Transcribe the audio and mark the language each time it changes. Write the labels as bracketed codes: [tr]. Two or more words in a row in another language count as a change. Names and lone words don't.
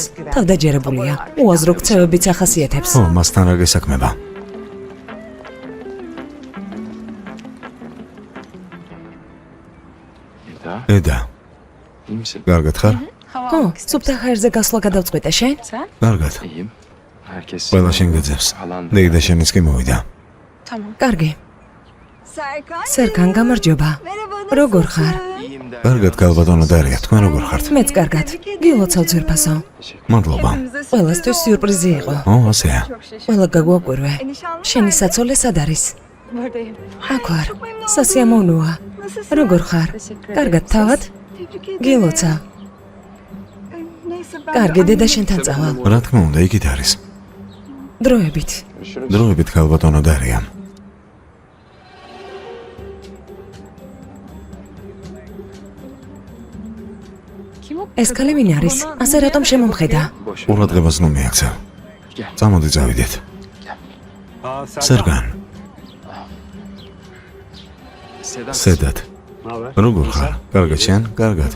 [ka] თავდაჯერებულია. უაზრო ქცევებიც ახასიათებს. ო, მასთან რა გესაქმება? Eda. ედა, [tr] İyi misin? [ka] კარგად ხარ? [tr] Hava [ka] ხო, [tr] almak istedim. [ka] სუფთა ჰაერზე გასვლა გადავწყვიტე შენ? [tr] Sen? [ka] კარგად. [tr] İyiyim. Herkes. [ka] ყველა შენ გეძებს. [tr] Halan. [ka] დეიდა შენიც კი მოვიდა. [tr] Tamam. [ka] კარგი. Serkan. სერკან, გამარჯობა. როგორ ხარ? [tr] İyiyim de. [ka] კარგად ქალბატონო დარია, თქვენ როგორ ხართ? მეც კარგად. გილოცავ ძვირფასო. მადლობა. ყველასთვის სიურპრიზი იყო. ო, ასეა. [tr] Çok şaşırdım. [ka] ყველა გაგვაკვირვე. [tr] Nişanlı [ka] შენი საცოლე სად არის? [tr] buradayım. [ka] აქ ვარ. სასიამოვნოა. როგორ ხარ? კარგად თავად? გილოცავ. [tr] Neyse ben... [ka] კარგი, დედა შენთან წავალ. რა თქმა უნდა, იქით არის. დროებით. დროებით ქალბატონო დარია. [tr] Kim o? [ka] ეს ქალი ვინ არის? ასე რატომ შემომხედა? [tr] Boş ver. [ka] ყურადღებას ნუ მიაქცევ. [tr] Gel. [ka] წამოდი წავიდეთ. სერგან, Seda. სედად. როგორ ხარ? კარგად შენ? კარგად.